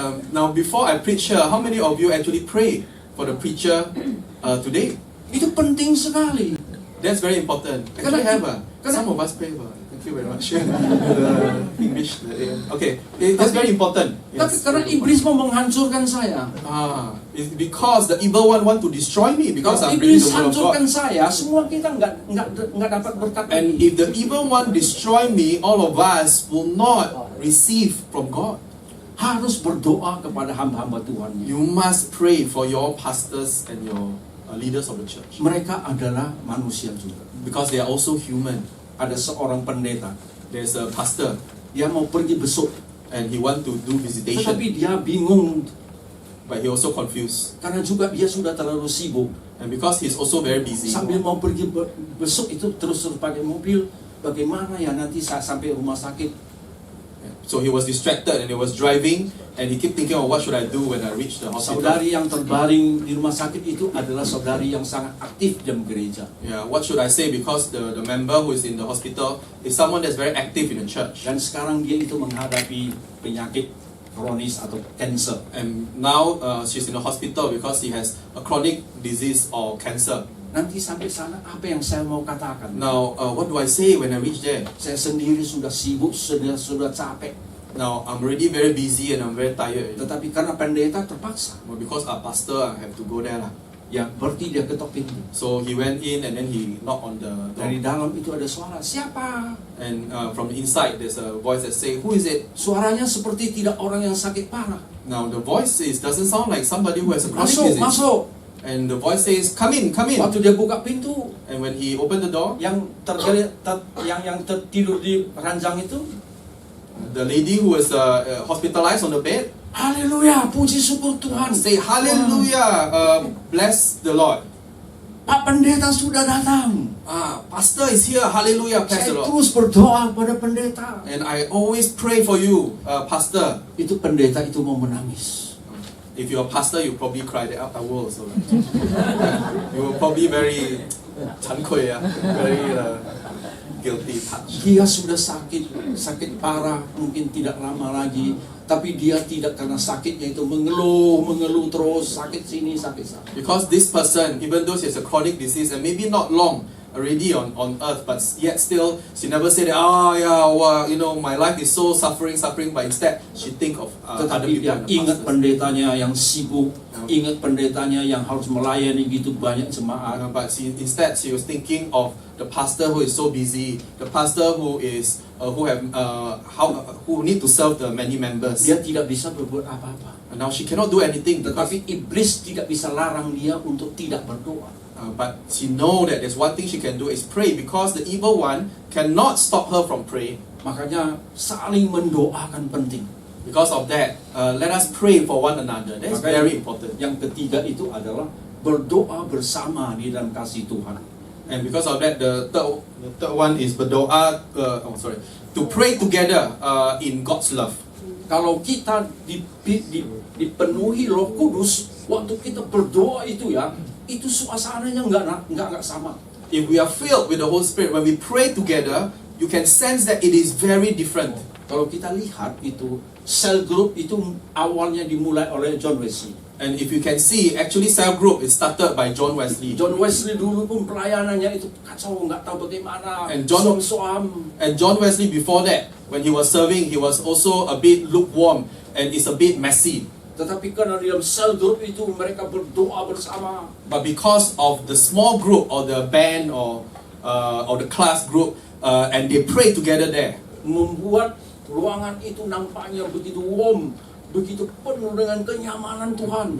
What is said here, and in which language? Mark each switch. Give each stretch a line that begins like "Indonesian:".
English: Now before I preach here, how many of you actually pray for the preacher today?
Indonesian: Itu penting sekali.
English: That's very important. Actually, some of us pray for. Thank you very much. English. Okay, that's very important.
Indonesian: Tapi karena iblis mau menghancurkan saya.
English: It's because the evil one want to destroy me because I'm
Indonesian: iblis
English: preaching the word of
Indonesian: hancurkan
English: God.
Indonesian: saya, semua kita nggak dapat berkat.
English: And if the evil one destroy me, all of us will not receive from God.
Indonesian: Harus berdoa kepada hamba-hamba Tuhan.
English: You must pray for your pastors and your leaders of the church.
Indonesian: Mereka adalah manusia juga.
English: Because they are also human.
Indonesian: Ada seorang pendeta,
English: There's a pastor
Indonesian: dia mau pergi besuk,
English: and he want to do visitation,
Indonesian: tetapi dia bingung
English: but he also confused.
Indonesian: karena juga dia sudah terlalu sibuk.
English: And because he's also very busy,
Indonesian: Sambil mau pergi besuk itu terus pakai mobil, bagaimana ya nanti saya sampai rumah sakit.
English: so he was distracted and he was driving and he kept thinking of what should I do when I reach the hospital.
Indonesian: Saudari yang terbaring di rumah sakit itu adalah saudari yang sangat aktif dalam gereja.
English: Yeah, what should I say? Because the member who is in the hospital is someone that's very active in the church.
Indonesian: Dan sekarang dia itu menghadapi penyakit kronis atau cancer.
English: And now she's in the hospital because she has a chronic disease or cancer.
Indonesian: Nanti sampai sana apa yang saya mau katakan?
English: Now, what do I say when I reach there?
Indonesian: Saya sendiri sudah sibuk, sudah capek.
English: Now, I'm already very busy and I'm very tired.
Indonesian: Tetapi karena pendeta terpaksa.
English: Well, because our pastor, I have to go there lah.
Indonesian: Ya, berarti dia ketok pintu.
English: So he went in and then he knocked on the
Indonesian: Dari
English: door.
Indonesian: dalam itu ada suara, siapa?
English: And from the inside, there's a voice that say, "Who is it?"
Indonesian: Suaranya seperti tidak orang yang sakit parah.
English: Now the voice doesn't sound like somebody who has a chronic
Indonesian: Masuk,
English: disease.
Indonesian: masuk.
English: And the voice says, "Come in, come in."
Indonesian: Waktu dia buka pintu,
English: And when he opened the door,
Indonesian: yang tertidur di ranjang itu,
English: the lady who was hospitalized on the bed
Indonesian: haleluya, puji syukur Tuhan.
English: say, "Hallelujah, bless the Lord."
Indonesian: Pak pendeta sudah datang.
English: Pastor is here. Hallelujah, bless the Lord.
Indonesian: terus berdoa pada pendeta.
English: And I always pray for you, Pastor.
Indonesian: Itu pendeta itu mau menangis.
English: If you're a pastor, you probably cry that I will also. You will probably very
Chinese: 惭愧,
English: very guilty touch.
Indonesian: Dia sudah sakit parah, mungkin tidak lama lagi. Tapi dia tidak, karena sakitnya itu mengeluh terus, sakit sini, sakit sana.
English: Because this person, even though she has a chronic disease and maybe not long already on earth, but yet still she never said, my life is so suffering, but instead she think of other
Indonesian: Tetapi
English: people
Indonesian: dia
English: and the
Indonesian: ingat
English: pastors.
Indonesian: pendetanya yang sibuk, ingat pendetanya yang harus melayani gitu banyak jemaat.
English: But instead she was thinking of the pastor who is so busy, the pastor who is who need to serve the many members.
Indonesian: Dia tidak bisa berbuat apa-apa.
English: And now she cannot do anything because,
Indonesian: Tetapi iblis tidak bisa larang dia untuk tidak berdoa.
English: but she know that there's one thing she can do is pray, because the evil one cannot stop her from praying.
Indonesian: Makanya saling mendoakan penting.
English: Because of that, let us pray for one another. That's
Indonesian: Makanya
English: very important.
Indonesian: Yang ketiga itu adalah berdoa bersama di dalam kasih Tuhan.
English: And because of that, the third one is berdoa. To pray together in God's love.
Indonesian: Kalau kita dipenuhi Roh Kudus, waktu kita berdoa itu ya, itu suasananya nggak sama.
English: If we are filled with the Holy Spirit, when we pray together, you can sense that it is very different.
Indonesian: Kalau kita lihat itu, cell group itu awalnya dimulai oleh John Wesley.
English: And if you can see, actually cell group is started by John Wesley.
Indonesian: John Wesley dulu pun pelayanannya itu kacau, nggak tahu bagaimana.
English: And John Wesley before that, when he was serving, he was also a bit lukewarm and is a bit messy.
Indonesian: Tetapi karena di dalam cell group itu mereka berdoa bersama.
English: But because of the small group or the band or the class group, and they pray together there,
Indonesian: membuat ruangan itu nampaknya begitu warm, begitu penuh dengan kenyamanan Tuhan.